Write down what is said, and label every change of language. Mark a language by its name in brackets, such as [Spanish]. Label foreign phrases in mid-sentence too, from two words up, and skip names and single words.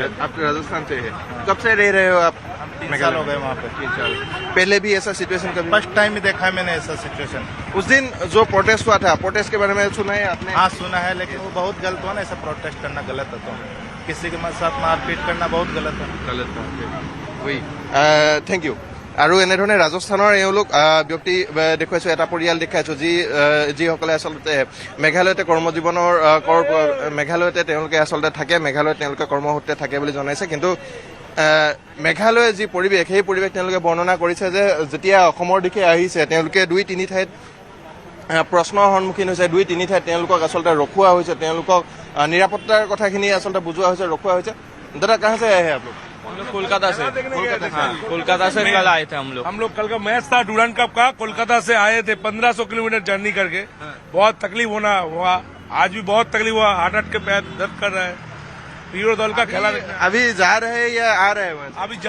[Hindi] आप राजस्थान से है? कब से रह रहे हो आप? 3 साल हो गए वहाँ पे। 3 साल। पहले भी ऐसा सिचुएशन कभी? [English] first time [Hindi] ही देखा है मैंने ऐसा सिचुएशन। उस दिन जो प्रोटेस्ट हुआ था, प्रोटेस्ट के बारे में सुना है आपने? हाँ सुना है, लेकिन वो बहुत गलत हुआ ना, ऐसा प्रोटेस्ट करना गलत है। तो किसी के साथ मारपीट करना बहुत गलत है। गलत था। [English] thank you. [Assamese] আৰু এনেধৰণে ৰাজস্থানৰ এওঁলোক ব্যক্তি দেখুৱাইছোঁ, এটা পৰিয়াল দেখাইছোঁ যিসকলে আচলতে মেঘালয়তে কৰ্মজীৱনৰ মেঘালয়তে তেওঁলোকে আচলতে থাকে, মেঘালয়ত তেওঁলোকে কৰ্মসূত্ৰে থাকে বুলি জনাইছে। কিন্তু মেঘালয়ৰ যি পৰিৱেশ, সেই পৰিৱেশ তেওঁলোকে বৰ্ণনা কৰিছে যে যেতিয়া অসমৰ দিশে আহিছে তেওঁলোকে 2-3 ঠাইত প্ৰশ্নৰ সন্মুখীন হৈছে, 2-3 ঠাইত তেওঁলোকক আচলতে ৰখোৱা হৈছে, তেওঁলোকক নিৰাপত্তাৰ কথাখিনি আচলতে বুজোৱা হৈছে, ৰখোৱা হৈছে। [Hindi] दादा कहाँ से आए हैं आप लोग? हम लोग कोलकाता से कोलकाता से कल आए थे हम लोग कल का मैच था डूरांड कप का, कोलकाता से आए थे 1500 किलोमीटर जर्नी करके। बहुत तकलीफ हुआ, आज भी बहुत तकलीफ हुआ, हार्ट के पैर दर्द कर रहा है। हीरो दल का खेला अभी जा रहे हैं या आ रहे हैं वहाँ से?